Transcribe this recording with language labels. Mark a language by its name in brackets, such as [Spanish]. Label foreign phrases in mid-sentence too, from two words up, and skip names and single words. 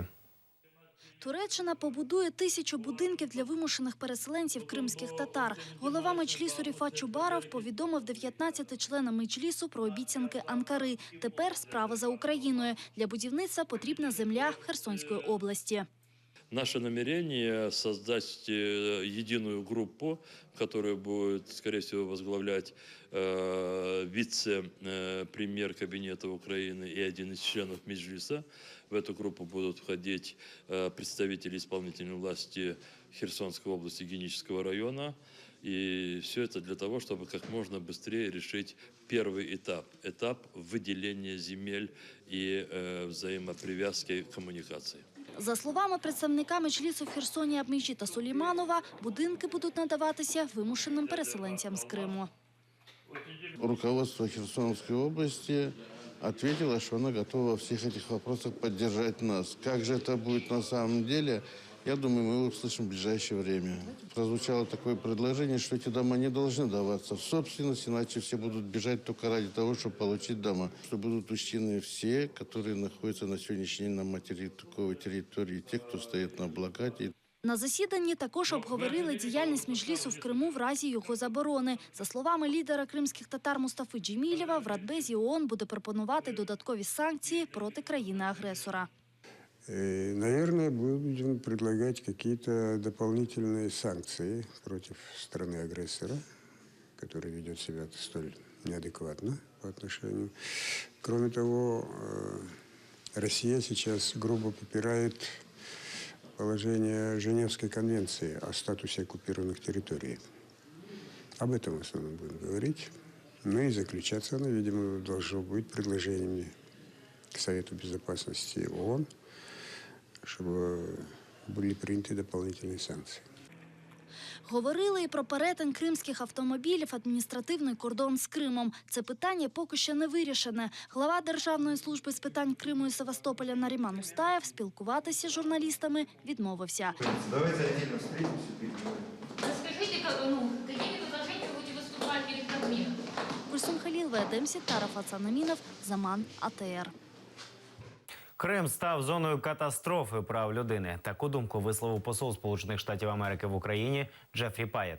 [Ukrainian] Туреччина побудує 1000 будинків для вимушених переселенців кримських татар. Голова Меджлісу Ріфат Чубаров повідомив 19 членам Меджлісу про обіцянки Анкари. Тепер справа за Україною. Для будівництва потрібна земля в Херсонській області. [Russian] Наше намерение создать единую группу, которую будет, скорее всего, возглавлять вице-премьер кабинета Украины и один из членов Меджлиса. В эту группу будут входить представители исполнительной власти Херсонской области, Генического района. И все это для того, чтобы как можно быстрее решить первый этап – этап выделения земель и взаимопривязки коммуникаций. [Ukrainian] За словами представника Меджлісу в Херсоні Абмеджіта Сулейманова, будинки будуть надаватися вимушеним переселенцям з Криму. [Russian] Руководство Херсонской области ответило, что оно готово во всех этих вопросах поддержать нас. Как же это будет на самом деле, я думаю, мы его услышим в ближайшее время. Прозвучало такое предложение, что эти дома не должны даваться в собственность, иначе все будут бежать только ради того, чтобы получить дома. Что будут учтены все, которые находятся на сегодняшний день на материковой территории, те, кто стоит на блокаде. [Ukrainian] На засіданні також обговорили діяльність Меджлісу в Криму в разі його заборони. За словами лідера кримських татар Мустафи Джемілєва, в Радбезі ООН буде пропонувати додаткові санкції проти країни-агресора. [Russian] Наверное, будем предлагать какие-то дополнительные санкции против страны-агрессора, которая ведет себя столь неадекватно по отношению. Кроме того, Россия сейчас грубо попирает положение Женевской конвенции о статусе оккупированных территорий. Об этом в основном будем говорить. Ну и заключаться оно, видимо, должно быть предложениями к Совету Безопасности ООН, чтобы были приняты дополнительные санкции. [Ukrainian] Говорили і про перетин кримських автомобілів адміністративний кордон з Кримом. Це питання поки що не вирішене. Глава Державної служби з питань Криму і Севастополя Наріман Устаєв спілкуватися з журналістами відмовився. [Russian] Давайте отдельно встретимся. [Ukrainian] Розкажіть, які предложення будете виступати перед Кабміном? Кульсум Халілова, Едем Сітаров, Ацанамінов, Заман, АТР. Крим став зоною катастрофи прав людини. Таку думку висловив посол Сполучених Штатів Америки в Україні Джефрі Паєт.